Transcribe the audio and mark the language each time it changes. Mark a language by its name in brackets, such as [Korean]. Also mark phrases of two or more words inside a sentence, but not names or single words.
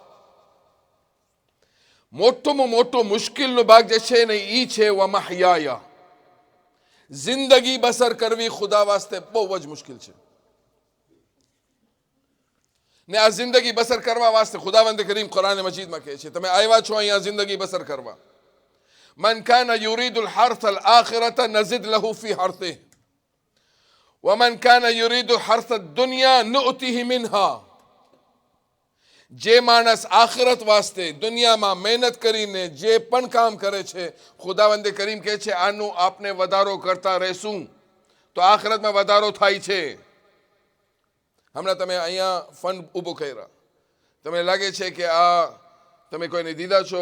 [Gujarati] મોટોમાં મોટો મુશ્કેલનો ભાગ જે છે ને એ છે વમહયાયા. જિંદગી બસર કરવી ખુદા વાસ્તે બહુ જ મુશ્કેલ છે. ને આ જિંદગી બસર કરવા વાસ્તે ખુદાવંદ કરીમ કુરાન મજીદમાં કહે છે, તમે આવ્યા છો અહીંયા જિંદગી બસર કરવા. [Arabic] من كان يريد الحرث الآخرة نزد له في حرثه ومن كان يريد حرث الدنيا نؤته منها. [Gujarati] જે માણસ આખિરત વાસ્તે દુનિયામાં મહેનત કરીને જે પણ કામ કરે છે, ખુદાવંદે કરીમ કહે છે આનું આપને વધારો કરતા રહેશું તો આખિરતમાં વધારો થાય છે. હમણાં તમે અહીંયા ફંડ ઊભું કર્યા, તમને લાગે છે કે આ તમે કોઈને દીધા છો?